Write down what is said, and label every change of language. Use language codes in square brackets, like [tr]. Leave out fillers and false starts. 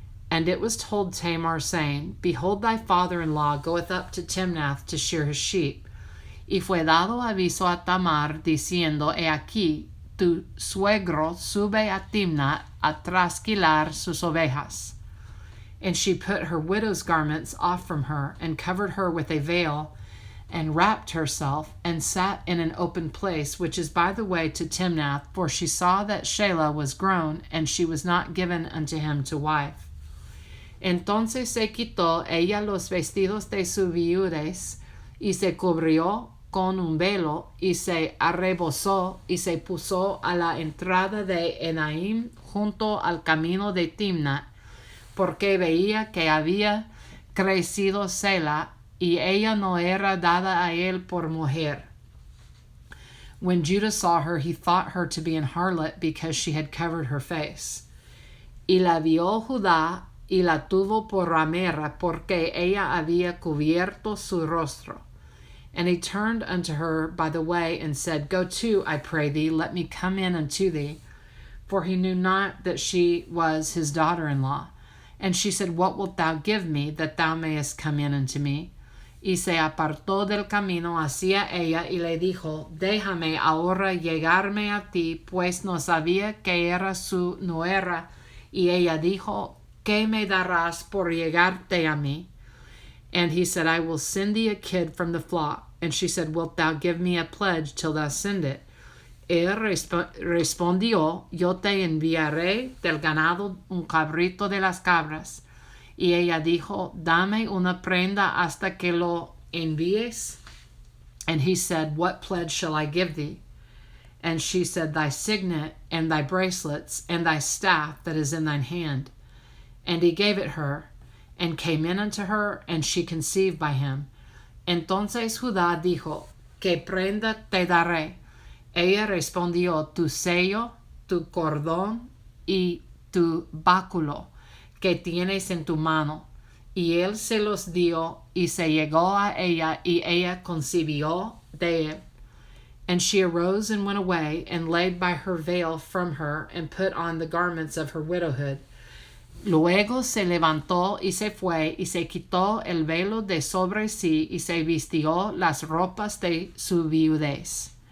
[en] And it was told Tamar, saying, Behold, thy father-in-law goeth up to Timnath to shear his sheep. [es] Y fue dado aviso a Tamar, diciendo, He aquí, tu suegro sube a Timnath a trasquilar sus ovejas. [en] And she put her widow's garments off from her, and covered her with a veil, and wrapped herself, and sat in an open place, which is by the way to Timnath, for she saw that Shelah was grown, and she was not given unto him to wife. [es] Entonces se quitó ella los vestidos de su viudez, y se cubrió con un velo, y se arrebozó, y se puso a la entrada de Enaim, junto al camino de Timnat, porque veía que había crecido Selah, y ella no era dada a él por mujer. [en] When Judah saw her, he thought her to be an harlot, because she had covered her face. [es] Y la vio Judá, y la tuvo por ramera, porque ella había cubierto su rostro. [en] And he turned unto her by the way, and said, Go to, I pray thee, let me come in unto thee. For he knew not that she was his daughter-in-law. And she said, What wilt thou give me, that thou mayest come in unto me? [es] Y se apartó del camino hacia ella, y le dijo, Déjame ahora llegarme a ti, pues no sabía que era su nuera. Y ella dijo, ¿Qué me darás por llegarte a mí? [en] And he said, I will send thee a kid from the flock. And she said, Wilt thou give me a pledge till thou send it? [es] Él respondió, Yo te enviaré del ganado un cabrito de las cabras. Y ella dijo, Dame una prenda hasta que lo envíes. [en] And he said, What pledge shall I give thee? And she said, Thy signet, and thy bracelets, and thy staff that is in thine hand. And he gave it her, and came in unto her, and she conceived by him. [es] Entonces Judá dijo, ¿Qué prenda te daré? Ella respondió, Tu sello, tu cordón, y tu báculo, que tienes en tu mano. Y él se los dio, y se llegó a ella, y ella concibió de él. [en] And she arose and went away, and laid by her veil from her, and put on the garments of her widowhood. [es] Luego se levantó y se fue, y se quitó el velo de sobre sí, y se vistió las ropas de su viudez.